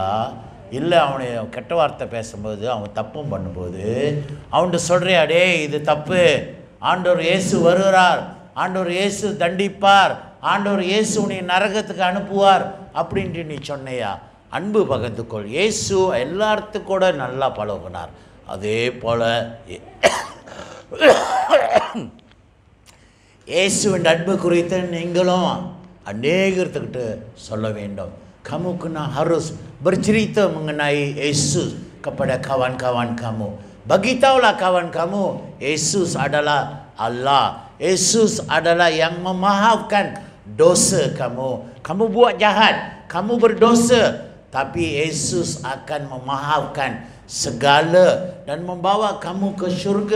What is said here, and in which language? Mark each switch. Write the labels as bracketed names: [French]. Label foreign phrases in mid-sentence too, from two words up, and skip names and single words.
[Tamil] இல்லை அவனை கெட்ட வார்த்தை பேசும்போது அவன் தப்பும் பண்ணும்போது அவன்கிட்ட சொல்கிறியா, டே இது தப்பு, ஆண்டவர் இயேசு வருகிறார், ஆண்டவர் இயேசு தண்டிப்பார், ஆண்டவர் இயேசு உன்னை நரகத்துக்கு அனுப்புவார் அப்படின்ட்டு நீ சொன்னையா? அன்பு பகிர்ந்துக்கொள். இயேசு எல்லாத்துக்கூட நல்லா பழகினார். அதே போல் இயேசுவின் அன்பு குறித்து நீங்களும் அநேகத்துக்கிட்ட சொல்ல வேண்டும். [Malay] Kamu kena harus bercerita mengenai Yesus kepada kawan-kawan kamu. Bagitahulah kawan kamu, Yesus adalah Allah. Yesus adalah yang memaafkan dosa kamu. Kamu buat jahat, kamu berdosa, tapi Yesus akan memaafkan segala dan membawa kamu ke syurga.